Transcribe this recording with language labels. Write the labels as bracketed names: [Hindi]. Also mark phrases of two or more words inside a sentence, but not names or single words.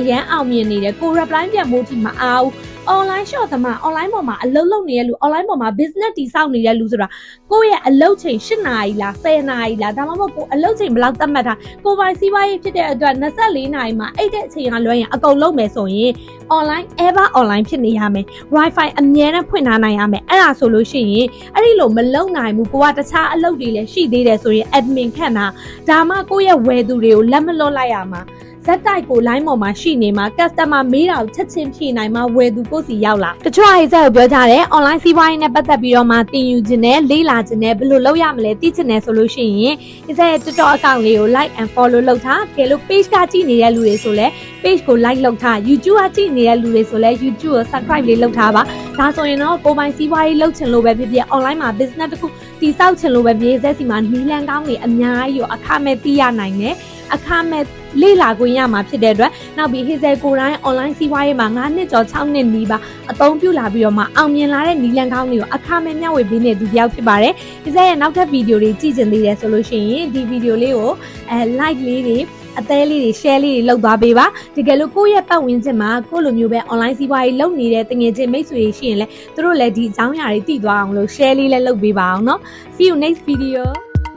[Burmese] ရန်အောင်မြင်နေတယ်ကို reply ပြန်ဖို့ဒီမအားဘူး online shop သမား online ပေါ်မှာအလုပ်လုပ်နေတဲ့လူ online ပေါ်မှာ business တည်ဆောက်နေတဲ့လူဆိုတာကိုယ့်ရဲ့အလုပ်ချိန်8နာရီလား10နာရီလားဒါမှမဟုတ်ကိုအလုပ်ချိန်ဘယ်လောက်သတ်မှတ်ထားကိုပိုင်စီးပွားရေးဖြစ်တဲ့အတွက်24နာရီမှာအဲ့တဲ့အချိန်ကလွှဲရင်အကုန်လုပ်မယ်ဆိုရင် [English] online ever online [Burmese] ဖြစ်နေရမယ် wifi အမြဲတမ်းဖွင့်ထားနိုင်ရမယ်အဲ့ဒါဆိုလို့ရှိရင်အဲ့ဒီလိုမလုပ်နိုင်ဘူးကိုကတခြားအလုပ်တွေလည်းရှိသေးတယ်ဆိုရင် admin ခန့်တာဒါမှကိုယ့်ရဲ့ဝယ်သူတွေကိုလက်မလွတ်လိုက်ရမှာဈ ဇက်တိုက်ကို line ပေါ်မှာရှိနေမှာ customer မေးတာကိုချက်ချင်းဖြေနိုင်မှာဝယ်သူကိုယ်စီရောက်လာတချို့ဟိဇက်ကိုပြောကြတယ် online စီးပွားရေးနဲ့ပတ်သက်ပြီးတော့မှတင်ယူခြင်းနဲ့လေ့လာခြင်းနဲ့ဘယ်လိုလုပ်ရမလဲသိချင်တယ်ဆိုလို့ရှိရင်ဟိဇက်ရဲ့ TikTok account လေးကို like [English] and follow [Burmese] လုပ်ထားကဲလို့ page ကကြည့်နေတဲ့လူတွေဆိုလဲ page ကို like လုပ်ထား YouTube ကကြည့်နေတဲ့လူတွေဆိုလဲ YouTube ကို subscribe လေးလုပ်ထားပါဒါဆိုရင်တော့ကိုယ်ပိုင်စီးပွားရေးလုပ်ချင်လို့ပဲဖြစ်ဖြစ် online မှာ business တစ်ခုတည်ဆောက်ချင်လို့ပဲဖြစ်ဖြစ်စီမှာနီလန်ကောင်းတွေအများကြီးရောအခမဲ့သိရနိုင်တယ်အခမဲ့လေ့လာခွင့်ရ မှာဖြစ်တဲ့အတွက်နောက်ပြီးဟိဇယ်ကိုတိုင်း online စီးပွားရေးမှာ9နှစ်ကျော်6နှစ်နီးပါအသုံးပြုလာပြီးတော့မှအောင်မြင်လာတဲ့နီလန်ကောင်းတွေကိုအခမဲ့မျှဝေပေးနေသူတယောက်ဖြစ်ပါတယ်ဟိဇယ်ရဲ့နောက်ထပ်ဗီဒီယိုတွေကြည့်ချင်သေးတယ်ဆိုလို့ရှိရင်ဒီဗီဒီယိုလေးကိုlike လေးတွေအသေးလေးတွေ share လေးတွေလုပ်သွားပေးပါတကယ်လို့ကိုယ့်ရဲ့ပတ်ဝန်းကျင်မှာကိုယ့်လိုမျိုးပဲ online စီးပွားရေးလုပ်နေတဲ့တငယ်ချင်းမိတ်ဆွေတွေရှိရင်လည်းသူတို့လည်းဒီအကြောင်းအရာတွေသိသွားအောင်လို့ share လေးလည်းလုပ်ပေးပါအောင်เนาะ [English] See you next video